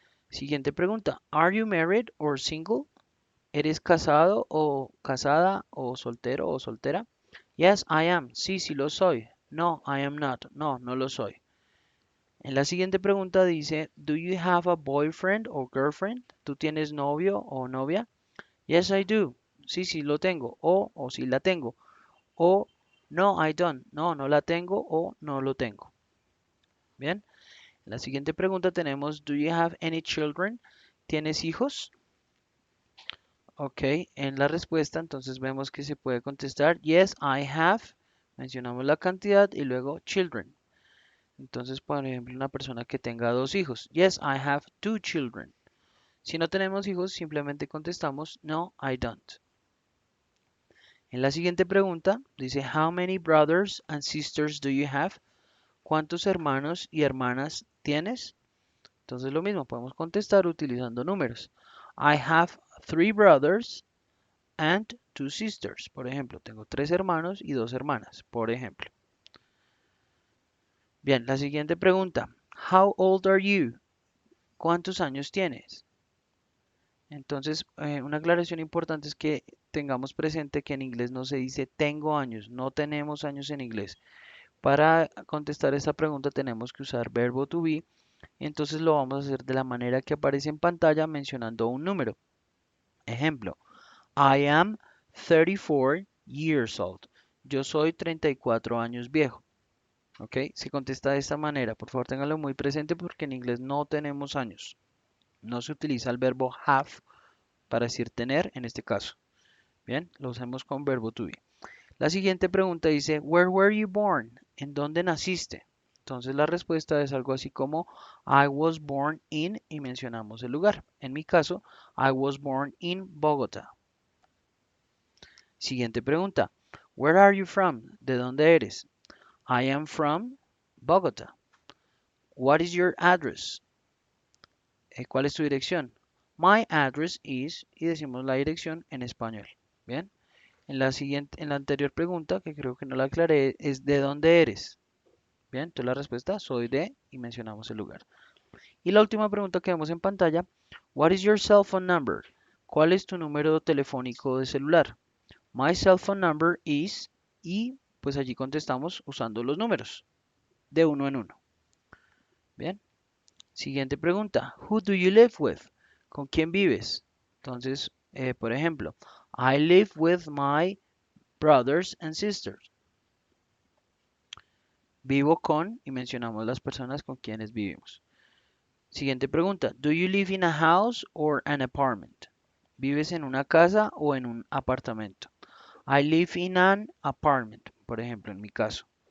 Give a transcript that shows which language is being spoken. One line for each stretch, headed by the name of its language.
Spanish: Siguiente pregunta,
English: are you married or single?
Spanish: ¿Eres casado o casada o soltero o soltera?
English: Yes, I am.
Spanish: Sí, sí lo soy.
English: No, I am not.
Spanish: No, no lo soy. En la siguiente pregunta dice,
English: Do you have a boyfriend or girlfriend?
Spanish: ¿Tú tienes novio o novia?
English: Yes, I do.
Spanish: Sí, sí lo tengo. O sí la tengo. O no,
English: I don't.
Spanish: No, no la tengo o no lo tengo. Bien. En la siguiente pregunta tenemos,
English: Do you have any children?
Spanish: ¿Tienes hijos? Ok, en la respuesta entonces vemos que se puede contestar
English: Yes, I have.
Spanish: Mencionamos la cantidad y luego children. Entonces, por ejemplo, una persona que tenga dos hijos.
English: Yes, I have two children.
Spanish: Si no tenemos hijos, simplemente contestamos
English: No, I don't.
Spanish: En la siguiente pregunta dice
English: How many brothers and sisters do you have?
Spanish: ¿Cuántos hermanos y hermanas tienes? Entonces lo mismo, podemos contestar utilizando números.
English: I have three brothers and two sisters.
Spanish: Por ejemplo, tengo tres hermanos y dos hermanas, por ejemplo. Bien, la siguiente pregunta.
English: How old are you?
Spanish: ¿Cuántos años tienes? Entonces, una aclaración importante es que tengamos presente que en inglés no se dice tengo años, no tenemos años en inglés. Para contestar esta pregunta tenemos que usar verbo to be, entonces lo vamos a hacer de la manera que aparece en pantalla mencionando un número.
English: Ejemplo, I am 34 years old.
Spanish: Yo soy 34 años viejo. ¿Ok? Se contesta de esta manera. Por favor, ténganlo muy presente porque en inglés no tenemos años. No se utiliza el verbo have para decir tener en este caso. Bien, lo usamos con verbo to be. La siguiente pregunta dice,
English: Where were you born?
Spanish: ¿En dónde naciste? Entonces la respuesta es algo así como
English: I was born in
Spanish: y mencionamos el lugar. En mi caso,
English: I was born in Bogotá.
Spanish: Siguiente pregunta.
English: Where are you from?
Spanish: ¿De dónde eres?
English: I am from Bogotá. What is your address?
Spanish: ¿Cuál es tu dirección?
English: My address is
Spanish: y decimos la dirección en español. Bien. En la anterior pregunta, que creo que no la aclaré, es ¿de dónde eres? Bien, entonces la respuesta soy de y mencionamos el lugar. Y la última pregunta que vemos en pantalla,
English: What is your cell phone number?
Spanish: ¿Cuál es tu número telefónico de celular?
English: My cell phone number is
Spanish: y pues allí contestamos usando los números de uno en uno. Bien, siguiente pregunta.
English: Who do you live with?
Spanish: ¿Con quién vives? Entonces, por ejemplo,
English: I live with my brothers and sisters.
Spanish: Vivo con y mencionamos las personas con quienes vivimos. Siguiente pregunta.
English: Do you live in a house or an apartment?
Spanish: ¿Vives en una casa o en un apartamento?
English: I live in an apartment,
Spanish: por ejemplo, en mi caso.